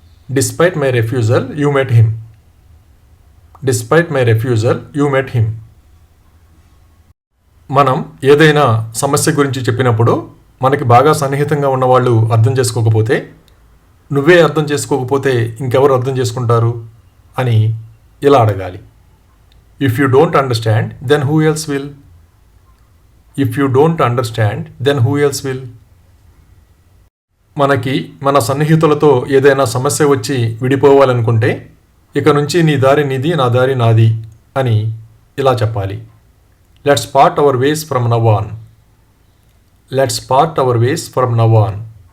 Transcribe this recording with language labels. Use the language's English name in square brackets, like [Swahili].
[English] Despite my refusal you met him. Despite my refusal you met him. [Telugu] మనం ఏదైనా సమస్య గురించి చెప్పినప్పుడు మనకి బాగా సన్నిహితంగా ఉన్నవాళ్ళు అర్థం చేసుకోకపోతే, నువ్వే అర్థం చేసుకోకపోతే ఇంకెవరు అర్థం చేసుకుంటారు అని ఇలా అడగాలి. [English] If you don't understand, then who else will? If you don't understand, then who else will? [Telugu] మనకి మన సన్నిహితులతో ఏదైనా సమస్య వచ్చి విడిపోవాలనుకుంటే, ఇక నుంచి నీ దారి నీది, నా దారి నాది అని ఇలా చెప్పాలి. [English] Let's part our ways from now on. Let's part our ways from now on.